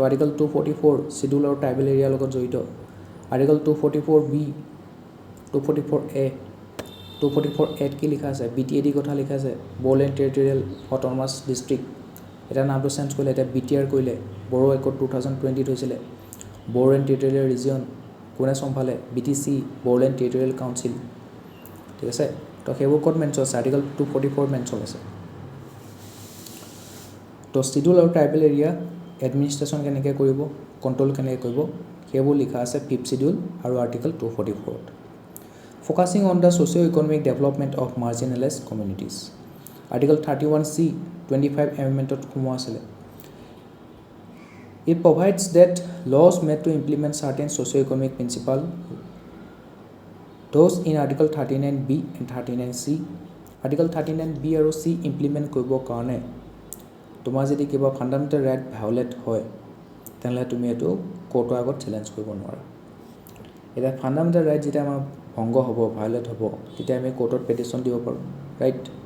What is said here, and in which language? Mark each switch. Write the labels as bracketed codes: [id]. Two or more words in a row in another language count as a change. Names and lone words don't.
[as] আৰ্টিকল 244 শিডিউল আৰু ট্ৰাইবেল এৰিয়াৰ লগত জড়িত আৰ্টিকল 244B 244A 244A কি লিখা আছে BTAD কথা লিখা আছে বড়োলেণ্ড টেৰিটৰিয়েল অট'নমাছ ডিষ্ট্ৰিক্ট এটা নামটো চেঞ্জ কৰিলে এতিয়া BTR কৰিলে বড়ো একট 2020 হৈছিলে বড়োলেণ্ড টেৰিটৰিয়েল ৰিজিয়ন কোনে চম্ভালে BTC বড়োলেণ্ড টেৰিটৰিয়েল কাউন্সিল ঠিক আছে তো সেইবোৰ ক'ত মেনশ্যন আছে আৰ্টিকল 244 মেনশ্যন আছে তো শিডিউল আৰু [en] tribal area administration [as] কেনেকৈ কৰিব কণ্ট্ৰল কেনেকৈ কৰিব সেইবোৰ লিখা আছে [en] fifth schedule [as] আৰু আৰ্টিকল 244ত [en] focusing on the socio-economic development of marginalized communities [as] আৰ্টিকল 31C 25 এমেণ্ডমেণ্টত সোমোৱা আছিলে [en] It provides that laws made to implement certain socio-economic principles, those in Article 39B and 39C, [as] Article 39B আৰু C implement কৰিবৰ কাৰণে তোমাৰ যদি কিবা [en] fundamental right violate [as] হয় তেনেহ'লে তুমি এইটো কোৰ্টৰ আগত চেলেঞ্জ কৰিব নোৱাৰা এতিয়া [en] fundamental right [as] যেতিয়া আমাৰ ভংগ হ'ব ভায়োলেট হ'ব তেতিয়া আমি কোৰ্টত পেটিশ্যন দিব পাৰোঁ ৰাইট